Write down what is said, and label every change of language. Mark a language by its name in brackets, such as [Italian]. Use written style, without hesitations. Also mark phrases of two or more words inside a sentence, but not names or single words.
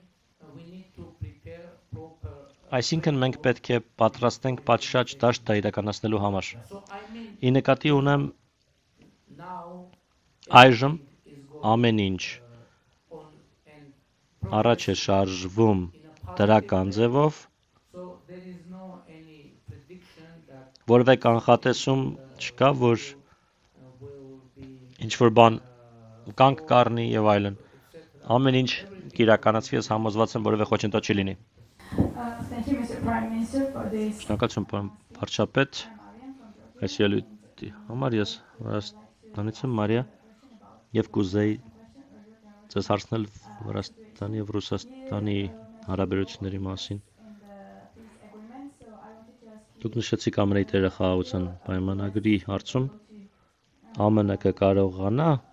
[Armenian] Այսինքն մենք պետք է պատրաստենք պատշաճ դաշտ դա իրականացնելու համար։ Ի նկատի ունեմ այժմ ամեն ինչ առաջ է շարժվում դրական ձևով, որևէ կանխատեսում չկա, որ ինչ-որ բան կանգ կառնի եւ այլն։ Ամեն ինչ կիրականացվի, ես համոզված եմ, որևէ խոչընդոտ չի լինի։ [English] Thank you, Mr. Prime Minister, for this. [Armenian] Շնորհակալություն, պարոն վարչապետ, այս ելույթի համար ես Վրաստանից եմ, Մարիա, եւ կուզեի ձեզ հարցնել Վրաստանի եւ Ռուսաստանի հարաբերությունների մասին։ Դուք նշեցիք ԱՄՆ-ի դերը խաղաղության պայմանագրի հարցում, ԱՄՆ կկարողանա